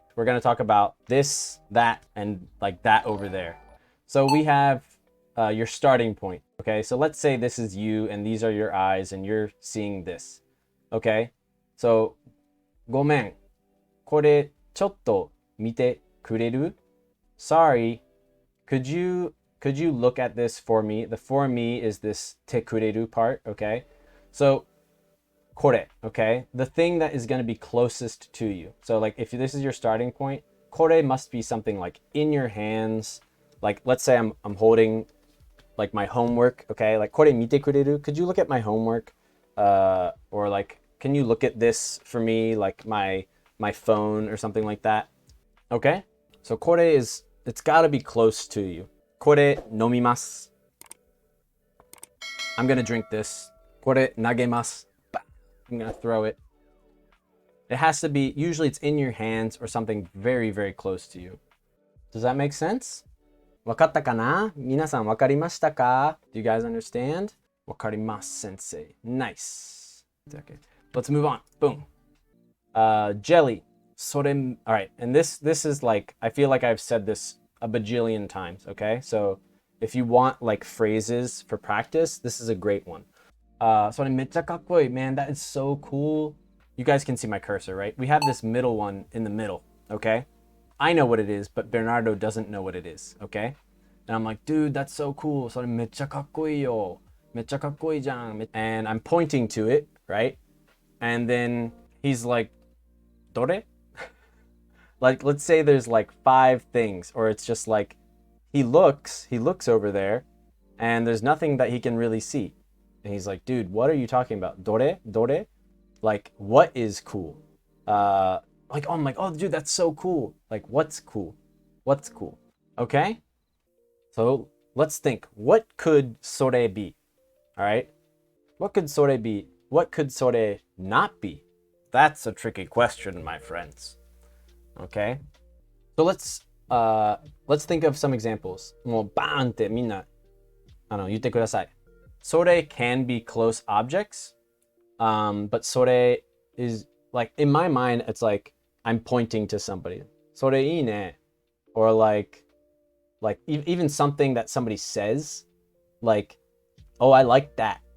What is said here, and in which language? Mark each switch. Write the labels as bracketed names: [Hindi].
[English] We're going to talk about this, that, and like that over there. So we have your starting point. Okay, so let's say this is you and these are your eyes and you're seeing this. Okay, so [Japanese] ごめん。これちょっと見てくれる? [English] Sorry, could you look at this for me? The for me is this te kureru part, okay? So, kore, okay? The thing that is going to be closest to you. So, like, if this is your starting point, kore must be something like in your hands. Like, let's say I'm holding, like, my homework, okay? Like, [Japanese] kore mite kureru? [English] Could you look at my homework? Or, like, can you look at this for me? Like, my phone or something like that. Okay? So, kore is, it's got to be close to you. [Japanese] これ飲みます. [English] I'm gonna drink this. [Japanese] これ投げます. [English] I'm gonna throw it. It has to be, usually it's in your hands or something very, very close to you. Does that make sense? [Japanese] わかったかな? 皆さんわかりましたか? [English] Do you guys understand? [Japanese] わかります, [English] sensei. Nice. Okay. Let's move on. Boom. Jelly. それ, all right. And this is like, I feel like I've said this a bajillion times, okay? So if you want like phrases for practice, this is a great one. [Japanese] それめっちゃかっこいい, [English] man, that is so cool. You guys can see my cursor, right? We have this middle one in the middle, okay? I know what it is, but Bernardo doesn't know what it is, okay? And I'm like, dude, that's so cool. [Japanese] それめっちゃかっこいいよ.めっちゃかっこいいじゃん. [English] And I'm pointing to it, right? And then he's like, どれ? Like, let's say there's like 5 things, or it's just like, he looks over there, and there's nothing that he can really see. And he's like, dude, what are you talking about? Dore? Dore? Like, what is cool? Like, oh, I'm like, oh, dude, that's so cool. Like, what's cool? What's cool? Okay? So let's think, what could sore be? All right? What could sore be? What could sore not be? That's a tricky question, my friends. Okay, so let's think of some examples. [Japanese] もうバーンってみんな言ってください。 [English] それ can be close objects, but それ is like, in my mind, it's like I'm pointing to somebody. [Japanese] それいいね. [English] Or like even something that somebody says, like, oh, I like that.